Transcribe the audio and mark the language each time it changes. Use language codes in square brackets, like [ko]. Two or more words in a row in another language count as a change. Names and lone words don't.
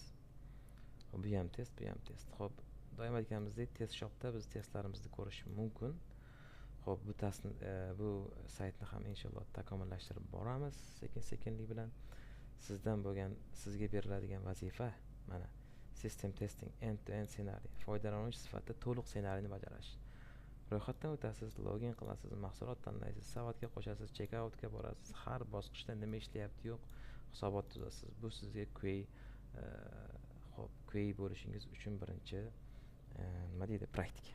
[uz] Bu ham test, bu ham test. Xo'p, doim aytganimizdek, test shopda biz testlarimizni ko'rish mumkin. Xo'p, bu saytni ham inshaalloh takomillashtirib boramiz sekin-sekinlik bilan. Sizga beriladigan vazifa mana [en] system testing, [uz] end-to-end ssenariy, foydalanuvchi sifatida to'liq ssenariyni bajarish. Ro'yxatdan o'tasiz, login qilasiz, mahsulot tanlaysiz, savatga qo'shasiz, checkoutga borasiz, har bosqichda nima ishlayapti yo'q hisobot tuzasiz. Bu sizga QA bo'lishingiz uchun birinchi nima deydi, praktika.